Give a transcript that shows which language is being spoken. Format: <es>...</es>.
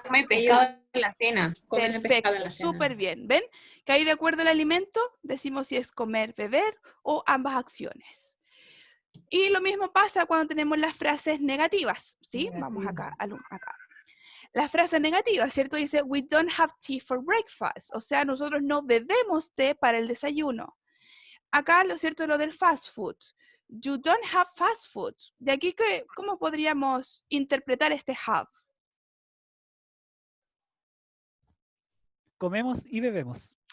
<es>Come pescado en la cena. comen el pescado en la Perfecto, cena. súper bien. ¿Ven? Que ahí de acuerdo al alimento decimos si es comer, beber o ambas acciones. Y lo mismo pasa cuando tenemos las frases negativas, ¿sí? Vamos acá, acá. Las frases negativas, ¿cierto?</es> <en>Dice, we don't have tea for breakfast.</en> <es>O sea, nosotros no bebemos té para el desayuno. Acá, lo cierto es lo del fast food.</es> <en>You don't have fast food.</en> <es>De aquí, ¿cómo podríamos interpretar este have? Comemos y bebemos.</es>